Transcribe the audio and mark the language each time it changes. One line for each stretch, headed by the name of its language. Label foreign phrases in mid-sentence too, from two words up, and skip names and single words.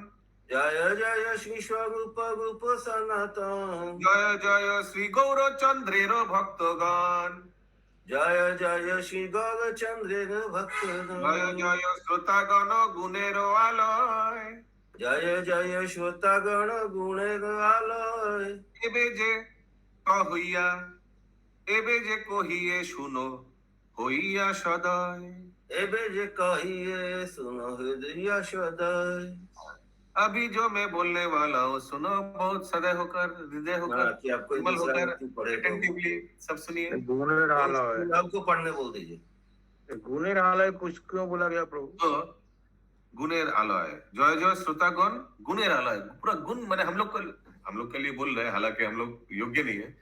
Bangla: জয় জয় শ্রী স্বরূপ রূপ সনাতন, জয় জয় শ্রী গৌর চন্দ্রের ভক্তগণ, জয় জয় শ্রী গৌর চন্দ্রের जय भक्तगण, জয় শ্রোতাগণ গুণের আলয়, জয় জয় শ্রোতাগণ গুণের আলয়, এবে যে কহিয়া, এবে যে কহিয়ে শুনো হইয়া সদয়, এবে যে কহিয়ে শুনো হৃদয় সদয়।
Hindi: अभी जो मैं बोलने वाला हूँ सुनो बहुत सदय होकर, हृदय होकर, कि आपको विमल होकर, पढ़े अटेंटिवली सब सुनिए।
Bangla: গুণের আলয়,
Hindi: आपको पढ़ने बोल दीजिए।
Bangla: গুণের আলয়
Hindi: कुछ क्यों बोला गया प्रभु? तो
Bangla: গুণের আলয়, জয় জয় শ্রোতাগণ গুণের আলয়,
Hindi: पूरा गुण माने हम लोग के लिए बोल रहे हैं, हालांकि हम लोग योग्य नहीं है।